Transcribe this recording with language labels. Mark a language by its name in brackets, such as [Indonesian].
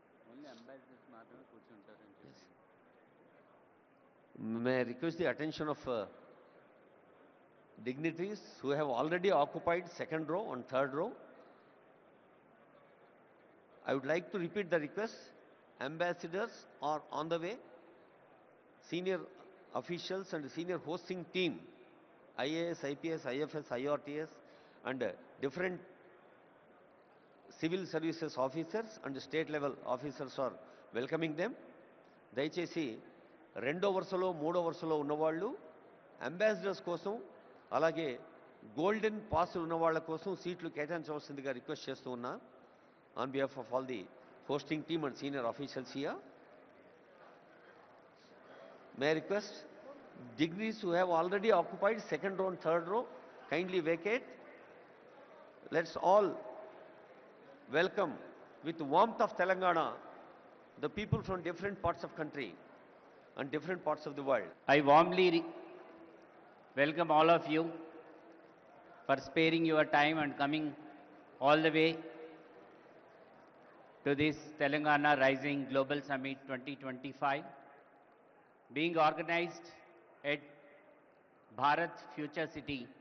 [Telugu] Only ambassadors మాత్రమే కూర్చుంటారని చెప్పి. [English] May I request the attention of dignitaries who have already occupied second row and third row. I would like to repeat the request. Ambassadors are on the way. Senior officials and senior hosting team, IAS, IPS, IFS, IRTS and different civil services officers and state level officers are welcoming them. [Telugu] దయచేసి రెండో వరుసలో మూడో వరుసలో ఉన్నవాళ్ళు ambassadors కోసం అలాగే golden pass ఉన్న వాళ్ళ కోసం సీట్లు కేటాయించవలసిందిగా రిక్వెస్ట్ చేస్తూ ఉన్నా [English] On behalf of all the hosting team and senior officials here. May I request degrees who have already occupied second row and third row kindly vacate. Let's all welcome with warmth of Telangana the people from different parts of country and different parts of the world. I warmly welcome all of you for sparing your time and coming all the way to this Telangana Rising Global Summit 2025 being organized at Bharat Future City.